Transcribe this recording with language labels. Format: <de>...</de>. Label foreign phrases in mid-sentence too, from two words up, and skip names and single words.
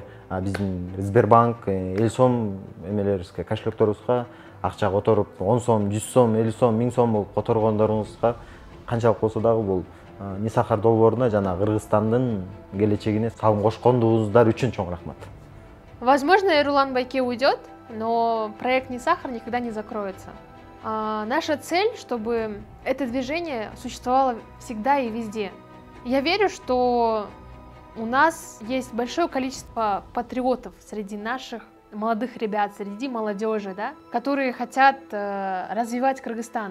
<ky>Биздин Сбербанк, Элсом эмелерибизге, кошелекторубузга акча которуп 10 сом, 100 сом, 50 сом, 1000 сом болуп которгондоруңузга канчалык болсо дагы бул Нисахар долбооруна жана Кыргызстандын келечегине салым кошкондугуңуздар үчүн чоң рахмат.</ky> <ru>Возможно, Эрлан Байке уйдет, но проект Нисахар никогда не закроется. Наша цель, чтобы это движение существовало всегда и везде. Я верю, что у нас есть большое количество патриотов среди наших молодых ребят, среди молодежи, да, которые хотят развивать Кыргызстан.</ru>